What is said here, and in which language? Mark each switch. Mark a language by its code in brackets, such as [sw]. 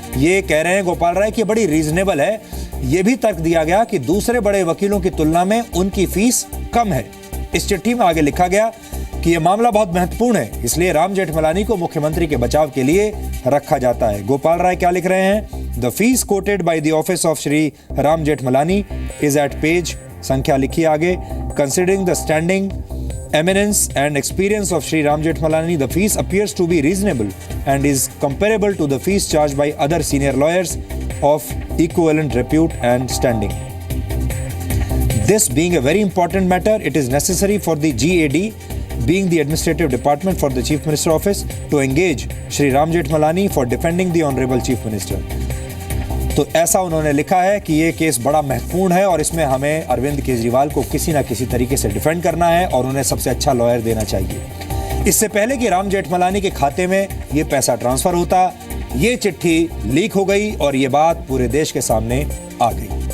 [hi] ये कह रहे हैं गोपाल राय कि बड़ी रीजनेबल है। ये भी तर्क दिया गया कि दूसरे बड़े वकीलों की तुलना में उनकी फीस कम है। इस चिट्ठी में आगे लिखा गया कि यह मामला बहुत महत्वपूर्ण है, इसलिए राम जेठमलानी को मुख्यमंत्री के बचाव के लिए रखा जाता है। गोपाल राय क्या लिख रहे हैं? [en] the fees quoted by the office of Shri Ram Jethmalani is at page, [hi] संख्या लिखी आगे, [en] Considering the standing eminence and experience of Shri Ram Jethmalani, the fees appears to be reasonable and is comparable to the fees charged by other senior lawyers of equivalent repute and standing. This being a very important matter, it is necessary for the GAD, being the administrative department for the Chief Minister office, to engage Shri Ram Jethmalani for defending the Honorable Chief Minister. [hi] तो ऐसा उन्होंने लिखा है कि ये case बड़ा महत्वपूर्ण है और इसमें हमें अरविंद केजरीवाल को किसी ना किसी तरीके से डिफेंड करना है और उन्हें सबसे अच्छा लॉयर देना चाहिए। इससे पहले कि राम जेठमलानी के खाते में ये पैसा ट्रांसफर होता, ये चिट्ठी लीक हो गई और ये बात पूरे देश के सामने आ गई।